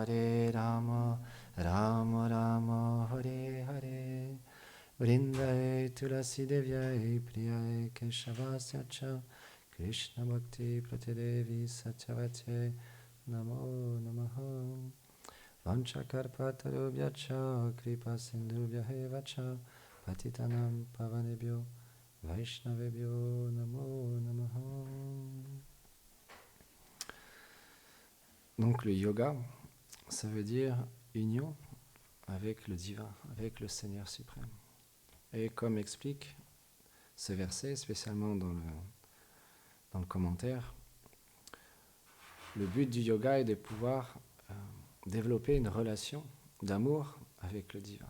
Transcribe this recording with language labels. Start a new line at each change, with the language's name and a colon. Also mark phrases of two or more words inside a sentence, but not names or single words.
Sanskrit: Rama Rama Hare Hare Vrindaye Tulasi Devyai Priyai Keshavasya Cha Krishna Bhakti Pratidevi Satyavate Namo Namaha Vanchakarpatarubhyacha Kripa Sindhubhyahevacha Patitanam Pavanebhyo Vaishnavebhyo Namo Namaha.
French: Donc le yoga, ça veut dire union avec le divin, avec le Seigneur suprême. Et comme explique ce verset, spécialement dans le commentaire, le but du yoga est de pouvoir développer une relation d'amour avec le divin.